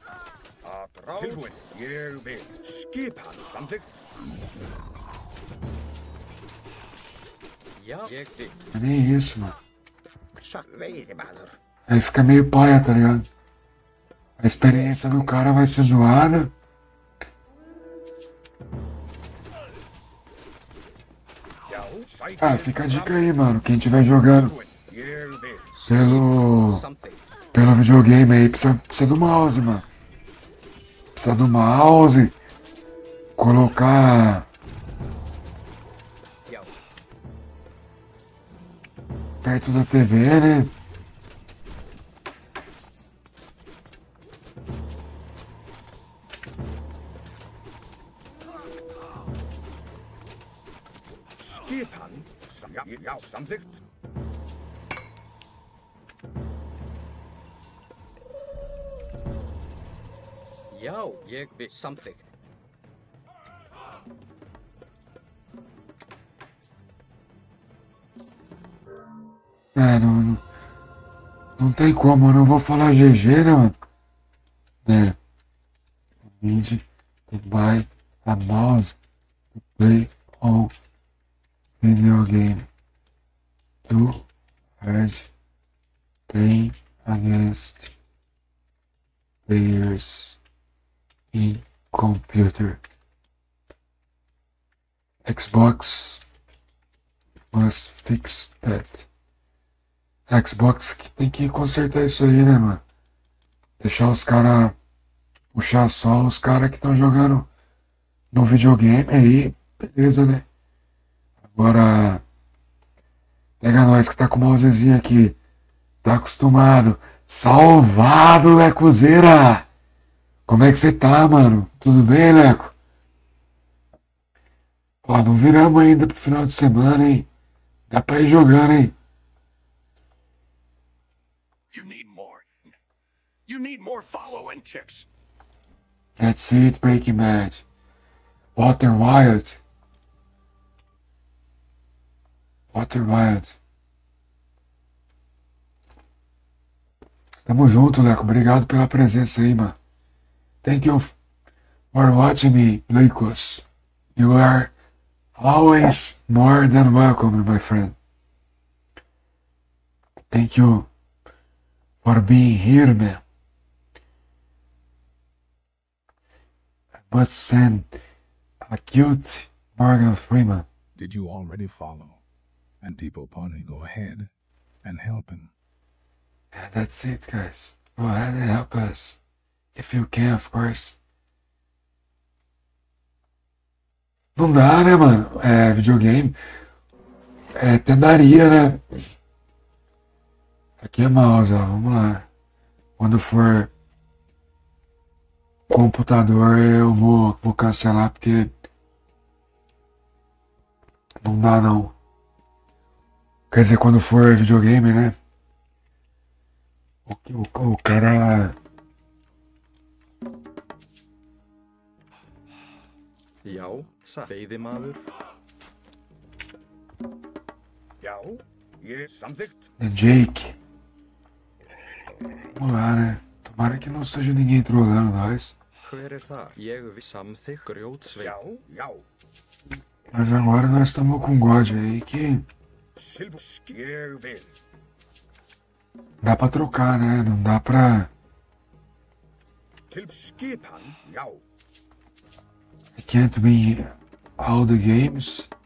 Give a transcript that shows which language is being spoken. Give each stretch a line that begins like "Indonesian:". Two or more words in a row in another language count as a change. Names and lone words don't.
Icelandic: Tilbúin. Ég vil. Skipan samþykkt.
Portuguese: É nem isso, mano.
Icelandic: Veidimaður.
Portuguese: Aí fica meio paia, tá ligado? A experiência do cara vai ser zoada. Ah, fica a dica aí, mano. Quem estiver jogando pelo videogame aí, precisa do mouse, mano. Precisa do mouse. Colocar perto da TV, né?
Icelandic: Skipan. Já, samþykkt. Já, ég við samþykkt.
Portuguese: É, não tem como, eu não vou falar GG, né, mano? É.
English: Need to buy a mouse to play on video game. Too hard playing against players in computer. Xbox must fix that.
Portuguese: Xbox que tem que consertar isso aí, né, mano? Deixar os caras. Puxar só os caras que estão jogando no videogame aí, beleza, né? Agora. Pega nós que tá com o mousezinho aqui. Tá acostumado. Salvado, Lecozeira! Como é que você tá, mano? Tudo bem, Leco? Ó, não viramos ainda pro final de semana, hein? Dá pra ir jogando, hein?
English: You need more following tips. That's it, Breaking Bad. Walter Wild. Walter Wild.
Portuguese: Tamo junto, Leco. Obrigado pela presença aí, mano.
English: Thank you for watching me, Leicos. You are always more than welcome, my friend. Thank you for being here, man. Must send a cute Morgan Freeman. Did you already follow? And Tipo Pony, go ahead and help him. Yeah, that's it, guys. Go ahead and help us. If you can, of course.
Portuguese: Não dá, né, mano? É, videogame. É, até daria, né? Aqui é mouse, ó. Vamos lá. Quando for computador, eu vou cancelar porque não dá, não. Quer dizer, quando for videogame, né? O cara...
Icelandic: Já, veiðimaður. Já, ég samþykkt.
English: The Jake.
Portuguese: Vamos lá, né? Tomara que não seja ninguém trolando nós.
Icelandic: Hver það? Ég við samþykkt grjótsveið. Já.
Portuguese: Mas agora nós estamos com um God aí que...
Icelandic: Ég vil.
Portuguese: Dá pra trocar, né? Não dá pra...
Icelandic: Til skipan, já.
English: I can't win all the games.